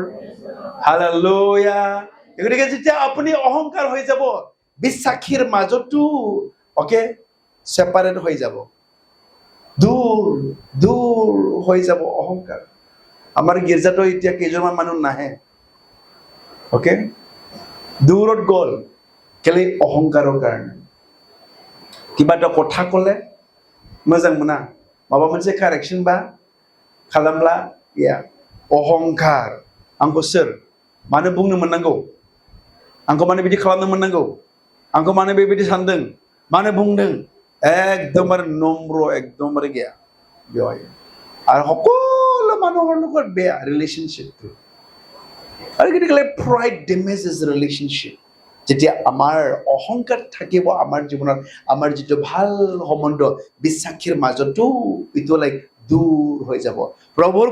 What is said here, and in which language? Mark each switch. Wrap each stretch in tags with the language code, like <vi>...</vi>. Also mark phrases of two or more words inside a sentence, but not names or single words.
<as>Hallelujah. গতিকে যেতিয়া আপুনি অহংকাৰ হৈ যাব বিশ্বাসীৰ মাজতো ওকে সেপাৰেট হৈ যাব দূৰ দূৰ হৈ যাব অহংকাৰ আমাৰ গিৰ্জাটো এতিয়া কেইজনমান মানুহ নাহে ওকে দূৰত গ'ল কেলে অহংকাৰৰ কাৰণে কিবা এটা কথা ক'লে मोजां</as> <brx>मोना माबा मोनसे कारेक्सन बा खालामब्ला या अहंकार आंखौ सोर मानो बुंनो मोननांगौ आंखौ मानो बिदि खालामनो मोननांगौ आंखौ मानो बेबायदि सानदों मानो बुंदों एकदमबारे नम्र एकदमबारे गैया बेवहाय आरो</brx> <as>সকলো মানুহৰ লগত বেয়া ৰিলেশ্যনশ্বিপটো আৰু গতিকে</as> <en>pride damages relationship</en> <as>যেতিয়া আমাৰ অহংকাৰ থাকিব আমাৰ জীৱনত আমাৰ যিটো ভাল সম্বন্ধ বিশ্বাসীৰ মাজতো ইটো লাইক দূৰ হৈ যাব প্ৰভুৰ</as>